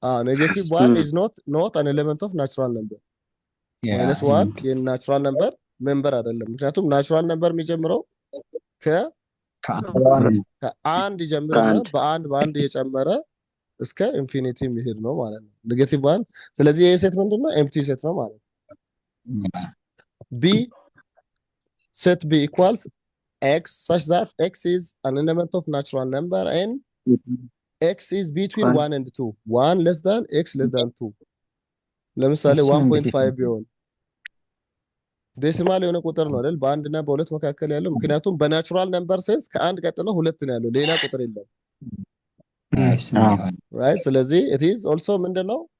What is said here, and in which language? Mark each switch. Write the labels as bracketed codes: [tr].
[am] ኔጌቲቭ 1 is not an element of natural number -1 የናቹራል ነምበር ሜምበር አይደለም። ምክንያቱም ናቹራል ነምበር የሚጀምረው ከአንድ ይጀምርና በአንድ እየጨመረ እስከ ኢንፊኒቲ የሚሄድ ነው ማለት ነው ኔጌቲቭ 1። ስለዚህ ይሄ ሴት ምንድነው? ኤምፕቲ ሴት ነው ማለት ነው። [en] ቢ set B equals x such that x is an element of natural number and x is between 1 and 2 1 less than x less than 2 [am] ለምሳሌ 1.5 ቢሆን ዴሲማል የሆነ ቁጥር ነው አይደል? በአንድ እና በሁለት መካከል ያለው ምክንያቱም በናቹራል ነምበር ሴንስ ከአንድ ቀጥሎ ሁለት ነው ያለው ሌላ ቁጥር የለም right ስለዚህ [en] it is also [am] ምንድነው?